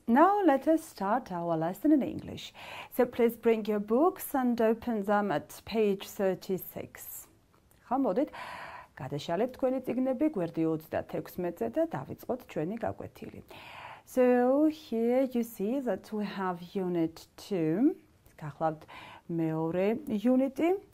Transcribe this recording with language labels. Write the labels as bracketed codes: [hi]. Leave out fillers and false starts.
[en] Now let us start our lesson in English. So please bring your books and open them at page 36. [ka] ხამოდით, გადაშალეთ თქვენი წიგნები გვერდი 36-ზე და დავიწყოთ ჩვენი გაკვეთილი. [en] So here you see that we have unit 2. [ka] გახლავთ მეორე unit-ი.